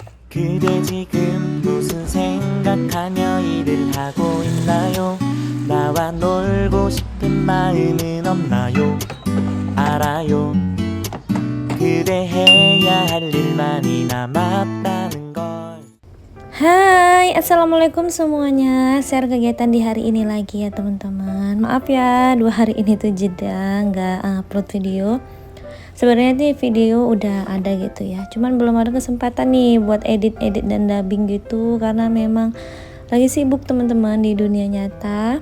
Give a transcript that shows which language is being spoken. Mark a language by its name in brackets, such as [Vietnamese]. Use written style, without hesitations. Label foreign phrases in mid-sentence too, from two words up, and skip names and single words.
[Korean] 그대 지금 무슨 생각하며 일을 하고 있나요? 나와 놀고 싶은 마음은 없나요? 알아요. 그대 해야 할 일만이 남았다는 걸. [Indonesian] Hai, assalamualaikum semuanya. Share kegiatan di hari ini lagi ya teman-teman. Maaf ya, 2 hari ini tuh jeda nggak upload video. Sebenarnya nih video udah ada gitu ya, cuman belum ada kesempatan nih buat edit dan dubbing gitu karena memang lagi sibuk teman-teman di dunia nyata.